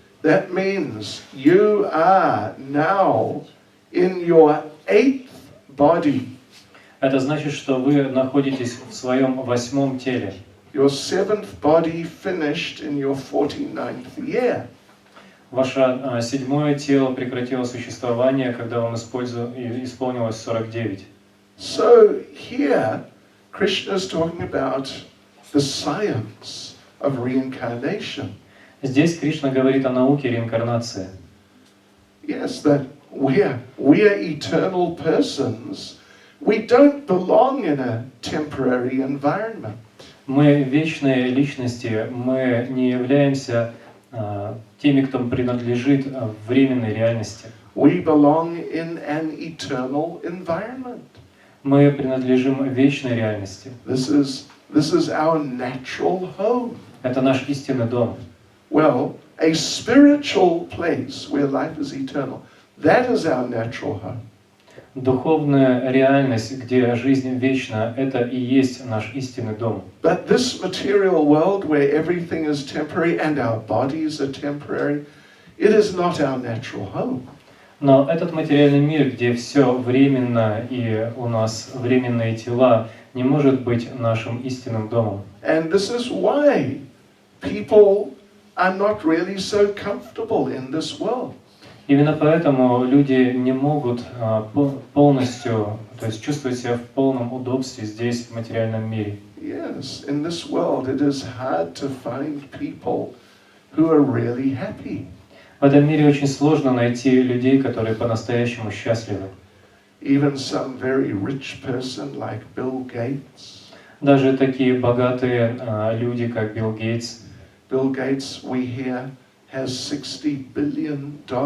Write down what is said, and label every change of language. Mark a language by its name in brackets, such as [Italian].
[English] that means you are now in your 8th body. [Russian] это значит, что вы находитесь в своем 8-м теле. [English] Your 7th body finished in your 49th year. [Russian] Ваше 7-е тело прекратило существование, когда вам исполнилось 49. [English] So here, Krishna is talking about the science of reincarnation. [Russian] Здесь Кришна говорит о науке реинкарнации. [English] Yes, that we are eternal persons. We don't belong in a temporary environment. [Russian] Мы вечные личности, мы не являемся теми, кто принадлежит временной реальности. [English] We belong in an eternal environment. [Russian] Мы принадлежим вечной реальности. [English] This is our natural home. [Russian] Это наш истинный дом. [English] Well, a spiritual place where life is eternal, that is our natural home. [Russian] Духовная реальность, где жизнь вечна, это и есть наш истинный дом. [English] But this material world where everything is temporary and our bodies are temporary, it is not our natural home. [Russian] Но этот материальный мир, где все временно и у нас временные тела, не может быть нашим истинным домом. [English] And this is why people are not really so comfortable in this world. [Russian] Именно поэтому люди не могут полностью, то есть чувствовать себя в полном удобстве здесь, в материальном мире. [English] Yes, in this world it is hard to find people who are really happy. [Russian] В этом мире очень сложно найти людей, которые по-настоящему счастливы. [English] Even some very rich person like Bill Gates. [Russian] Даже такие богатые люди, как Билл Гейтс. [English] Bill Gates, we hear, has $60 billion.